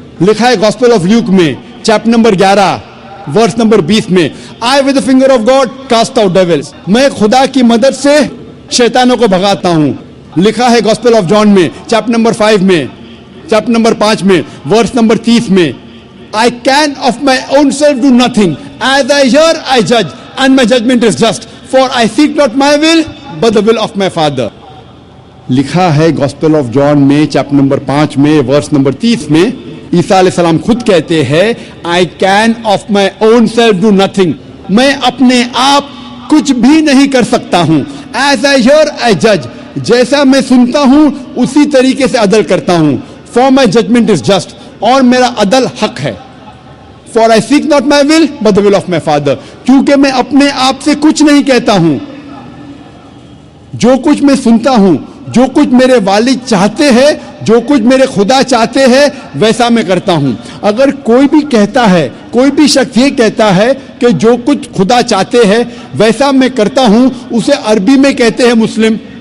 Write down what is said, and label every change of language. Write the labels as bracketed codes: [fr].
[hi] लिखा है gospel of Luke में चैप्टर नंबर 11 वर्स नंबर 20 में, [en] I with the finger of God cast out devils. [hi] मैं खुदा की मदद से शैतानों को भगाता हूं. लिखा है गॉस्पेल ऑफ जॉन में चैप्टर नंबर 5 में, चैप्टर नंबर 5 में वर्स नंबर 30 में, [en] I can of my own self do nothing. As I hear, I judge, and my judgment is just. For I seek not my will, but the will of my Father. [hi] लिखा है gospel of John में chapter number 5 में verse number 30 में, ईसा अलैहिस्सलाम खुद कहते हैं, [en] I can of my own self do nothing. [hi] मैं अपने आप कुछ भी नहीं कर सकता हूं. [en] As I hear, I judge. [hi] जैसा मैं सुनता हूं उसी तरीके से अदल करता हूं. [en] For my judgment is just. [hi] और मेरा अदल हक है. [en] For I seek not my will, but the will of my Father. [hi] क्योंकि मैं अपने आप से कुछ नहीं कहता हूं. जो कुछ मैं सुनता हूं, जो कुछ मेरे वालिद चाहते हैं, जो कुछ मेरे खुदा चाहते हैं, वैसा मैं करता हूं. अगर कोई भी कहता है, कोई भी शख्स ये कहता है कि जो कुछ खुदा चाहते हैं वैसा मैं करता हूं, उसे अरबी में कहते हैं मुस्लिम.